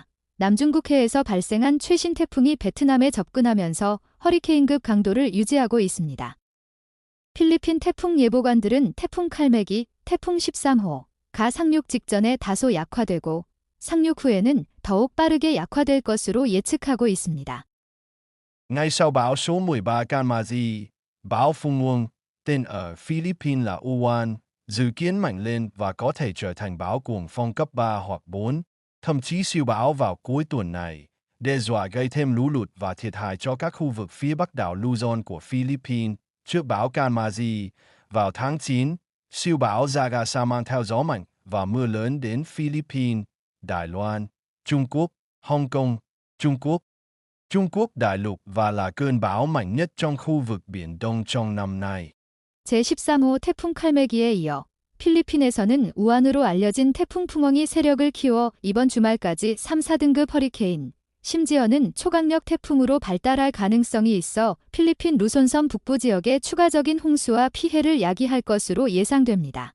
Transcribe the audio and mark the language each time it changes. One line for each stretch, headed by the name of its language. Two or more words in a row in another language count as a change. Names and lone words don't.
Korean: 남중국해에서 발생한 최신 태풍이 베트남에 접근하면서 허리케인급 강도를 유지하고 있습니다. 필리핀 태풍 예보관들은 태풍 칼메기, 태풍 13호가 상륙 직전에 다소 약화되고 상륙 후에는 더욱 빠르게 약화될 것으로 예측하고 있습니다.
Vietnamese: Ngay sau bão số 13 Kanmazi, bão Phung Muông, tên ở Philippines là Uwan, dự kiến mạnh lên và có thể trở thành bão cuồng phong cấp 3 hoặc 4, thậm chí siêu bão vào cuối tuần này, đe dọa gây thêm lũ lụt và thiệt hại cho các khu vực phía bắc đảo Luzon của Philippines. Trước bão Kanmazi, vào tháng 9, siêu bão Jagasa mang theo gió mạnh và mưa lớn đến Philippines, Đài Loan, Trung Quốc, Hong Kong, Trung Quốc đại lục và là cơn bão mạnh nhất trong khu vực Biển Đông trong năm nay.
Korean: 제13호 태풍 칼메기에 이어 필리핀에서는 우한으로 알려진 태풍 풍엉이 세력을 키워 이번 주말까지 3, 4등급 허리케인, 심지어는 초강력 태풍으로 발달할 가능성이 있어 필리핀 루손섬 북부 지역에 추가적인 홍수와 피해를 야기할 것으로 예상됩니다.